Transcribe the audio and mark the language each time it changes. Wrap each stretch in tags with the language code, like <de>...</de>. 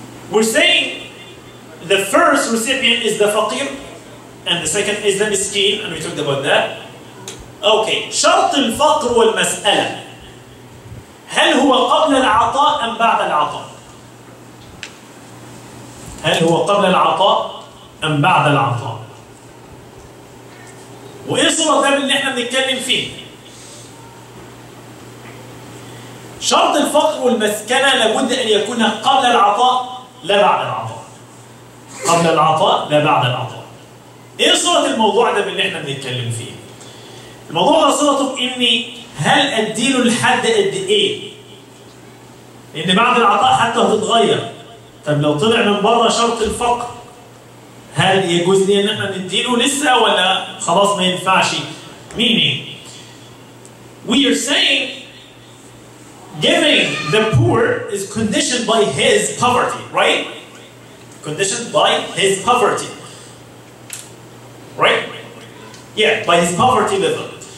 <en>We're saying the first recipient is the faqir and the second is the miskin, and we talked about that.</en> <ar>Okay, شرط الفقر والمسألة هل هو قبل العطاء أم بعد العطاء؟ هل هو قبل العطاء أم بعد العطاء؟ وإيه صورة ده اللي احنا بنتكلم فيه؟ شرط الفقر والمسكنة لابد أن يكون قبل العطاء لا بعد العطاء. قبل العطاء لا بعد العطاء. ايه صلة الموضوع ده باللي احنا بنتكلم فيه؟ الموضوع ده صلته باني هل اديله لحد قد ايه؟ لان بعد العطاء حتى هتتغير. طب لو طلع من بره شرط الفقر هل يجوز لي ان احنا نديله لسه ولا خلاص ما ينفعش؟</ar> <en>Meaning, we are saying giving the poor is conditioned by his poverty, right? Conditioned by his poverty. Right? Yeah, by his poverty level.</en>